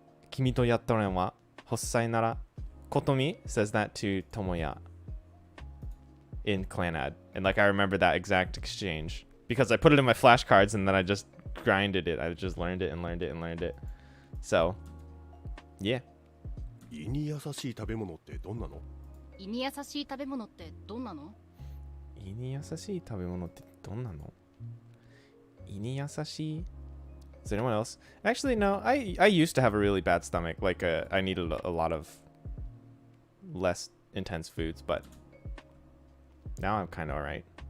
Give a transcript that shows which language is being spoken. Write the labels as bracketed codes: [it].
[en] Kimi to yattoren wa hossai nara. Kotomi says that to Tomoya in Clanad. And like I remember that exact exchange because I put it in my flashcards and then I just grinded it. I just learned it and learned it and learned it. So, yeah. [ja] 胃に優しい食べ物ってどんなの？胃に優しい食べ物ってどんなの？胃に優しい食べ物ってどんなの？胃に優しい [en] Is anyone else? Actually, no. I used to have a really bad stomach. Like, I needed a lot of less intense foods, but now I'm kind of alright.